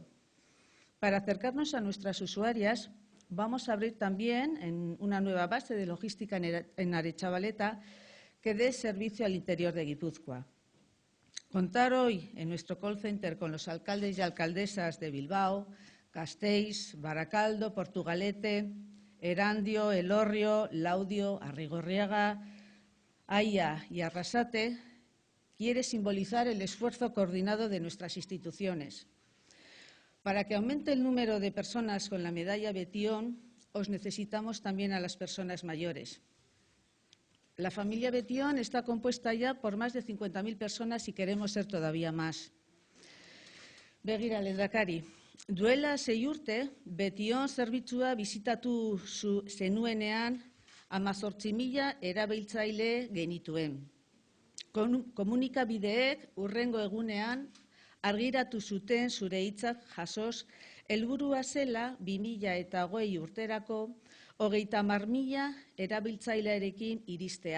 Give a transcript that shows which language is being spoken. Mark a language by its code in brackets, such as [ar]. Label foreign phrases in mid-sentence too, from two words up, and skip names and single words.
[es] Para acercarnos a nuestras usuarias, vamos a abrir también una nueva base de logística en Aretxabaleta que dé servicio al interior de Guipúzcoa. Contar hoy en nuestro call center con los alcaldes y alcaldesas de Bilbao, Gasteiz, Barakaldo, Portugalete, Erandio, Elorrio, Laudio, Arrigorriaga, Aia y Arrasate quiere simbolizar el esfuerzo coordinado de nuestras instituciones. Para que aumente el número de personas con la medalla Betion, os necesitamos también a las personas mayores. La familia Betion está compuesta ya por más de 50.000 personas y queremos ser todavía más. [eu] Begira, lehendakari, duela 6 urte, Betion zerbitzua bisitatu zenuenean 18.000 erabiltzaile genituen. Komunikabideek hurrengo egunean argiratu zuten zure hitzak jasoz, helburua zela 2020 urterako 30.000 erabiltzailearekin iristea.